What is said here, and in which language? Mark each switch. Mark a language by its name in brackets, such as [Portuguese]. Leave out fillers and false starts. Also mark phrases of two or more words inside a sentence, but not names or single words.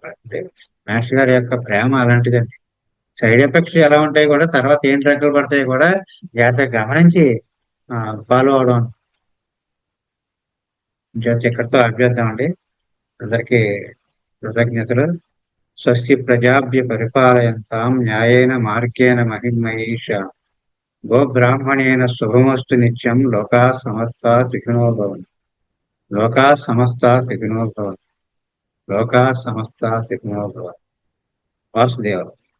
[Telugu] అంటే మాస్టర్ గారి యొక్క ప్రేమ అలాంటిదండి. [English] side effects [Telugu] ఎలా ఉంటాయి కూడా, తర్వాత ఏం ట్రక్కులు పడతాయి కూడా జాగ్రత్తగా గమనించి ఫాలో అవడం. జాగ్రత్త ఇక్కడితో ఆపేద్దామండి. అందరికీ కృతజ్ఞతలు. [Sanskrit] స్వస్తి ప్రజాభ్య పరిపాలయంతాం న్యాయేన మార్గేణ మహిమహేష గోబ్రాహ్మణేన శుభమస్తు నిత్యం. లోకా సమస్తా సుఖినో భవంతు. లోకా సమస్తా సుఖినో భవంతు. లోకా సమస్తా సుఖినో భవంతు. వాసుదేవ.